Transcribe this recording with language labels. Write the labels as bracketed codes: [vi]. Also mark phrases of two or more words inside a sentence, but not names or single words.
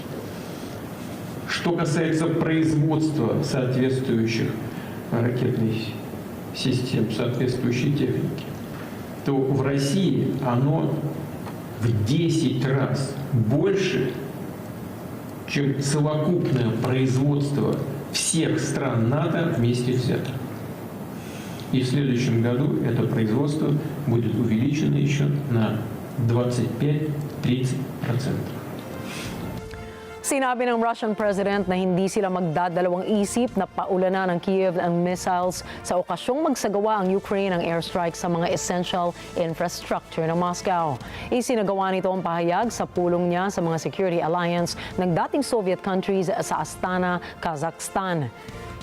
[ru] Что касается производства соответствующих ракетных систем, соответствующей техники, то в России оно в 10 раз больше, чем совокупное производство всех стран НАТО вместе взятых. И в следующем году это производство будет увеличено еще на 25-30%. [tl] Sinabi ng [en] Russian President [tl] na hindi sila magdadalawang isip na paulanan ng Kiev ang missiles sa okasyong magsagawa ang Ukraine ng airstrike sa mga [en] essential infrastructure [tl] ng Moscow. Isinagawa nito ang pahayag sa pulong niya sa mga [en] security alliance [tl] ng dating [en] Soviet countries [tl] sa Astana, Kazakhstan.